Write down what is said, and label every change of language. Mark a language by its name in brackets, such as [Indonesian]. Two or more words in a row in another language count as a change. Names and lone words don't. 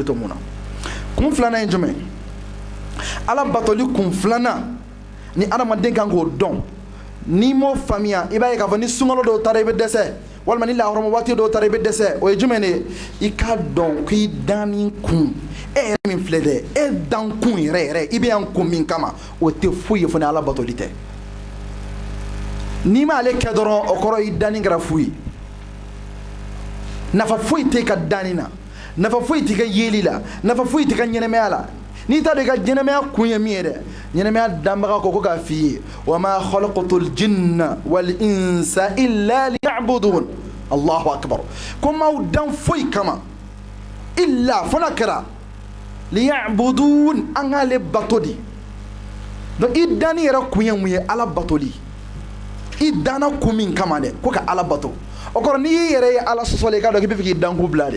[Bambara] to mun na kun filanan ye jumɛn Ala batoli kun filanan ni adamaden kan k'o dɔn n'i m'o faamuya i b'a ye k'a fɔ ni sunkalo dɔw taara i bɛ dɛsɛ walima ni lahɔrɔma waati dɔw taara i bɛ dɛsɛ o ye jumɛn de ye i k'a dɔn k'i danni kun e yɛrɛ min filɛ dɛ e dan kun yɛrɛ i bɛ yan kun min kama o tɛ foyi ye fo ni Ala batoli tɛ n'i m'ale kɛ dɔrɔn o kɔrɔ i danni kɛra fu ye nafa foyi tɛ ka danni na, nafa foyi tɛ ka yeli la, nafa foyi tɛ ka ɲɛnɛmaya la. N'i t'a dɔn i ka ɲɛnɛmaya kun ye min ye dɛ, ɲɛnɛmaya danbaga ko k'a f'i ye [Arabic] وما خلقت الجن والإنس إلا ليعبدون. الله أكبر. [Bambara] Ko m'aw dan foyi kama illa fana kɛra liya'budun, an k'ale bato de. Donc i danni yɛrɛ kun ye mun ye? Ala batoli. I danna kun min kama dɛ, ko ka Ala bato. O kɔrɔ n'i y'i yɛrɛ ye Ala sɔsɔlen, i k'a dɔn k'i bɛ fɛ k'i dan kun bila de.